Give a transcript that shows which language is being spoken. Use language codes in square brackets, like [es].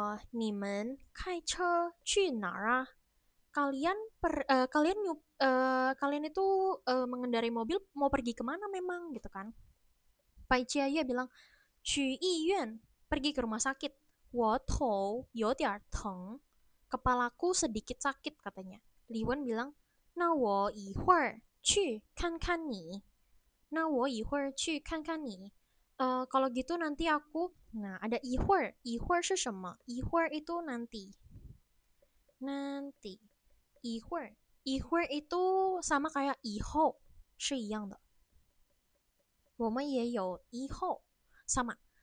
[zh] 你们开车去哪儿啊? [id] Kalian itu mengendarai mobil mau pergi kemana memang gitu kan? Pai Jia bilang [zh] 去医院, [id] pergi ke rumah sakit. [zh] 我头有点疼, [id] kepalaku sedikit sakit katanya. [zh] Li Wen [id] bilang [zh] 那我一会儿去看看你. 那我一会儿去看看你. [id] Kalau gitu nanti aku, nah ada [zh] 一会儿 是什么? [id] 一会儿 itu nanti. Nanti. [zh] 一会儿 [id] itu sama kayak [zh] 以后是一样的。我们也有以后 [id] sama.